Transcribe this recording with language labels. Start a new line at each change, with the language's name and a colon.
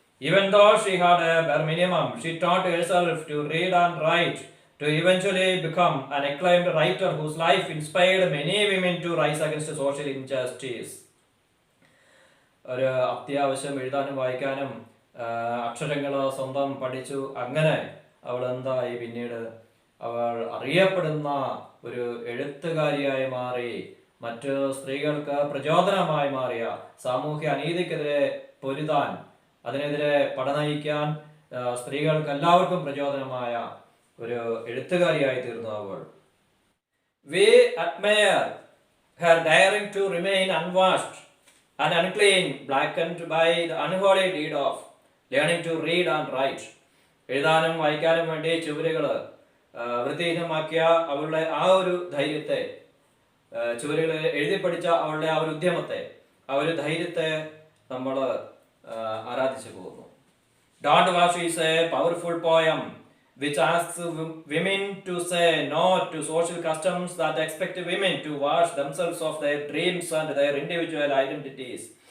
English: Even though she had a bare minimum, she taught herself to read and write, to eventually become an acclaimed writer whose life inspired many women to rise against social injustice.
Malayalam: ഒരു അത്യാവശ്യം എഴുതാനും വായിക്കാനും അക്ഷരങ്ങൾ സ്വന്തം പഠിച്ചു. അങ്ങനെ അവൾ എന്തായി? പിന്നീട് അവൾ അറിയപ്പെടുന്ന ഒരു എഴുത്തുകാരിയായി മാറി. മറ്റു സ്ത്രീകൾക്ക് പ്രചോദനമായി മാറിയ, സാമൂഹ്യ അനീതിക്കെതിരെ പൊരുതാൻ, അതിനെതിരെ പടനയിക്കാൻ സ്ത്രീകൾക്ക് എല്ലാവർക്കും പ്രചോദനമായ ഒരു എഴുത്തുകാരിയായി തീർന്നു അവൾ.
English: We admire her daring to remain unwashed and unclean, blackened by the unholy deed of learning to read and write.
Malayalam: എഴുതാനും വായിക്കാനും വേണ്ടി ചുവരുകൾ വൃത്തിഹീനമാക്കിയ അവളുടെ ആ ഒരു ധൈര്യത്തെ, ചുവരുകൾ എഴുതി പഠിച്ച അവളുടെ ആ ഒരു ഉദ്യമത്തെ, ആ ഒരു ധൈര്യത്തെ നമ്മൾ ആരാധിച്ചു പോകുന്നു.
English: Don't Wash is a powerful poem which asks women to say no to social customs that expect women to wash themselves of their dreams and their individual identities.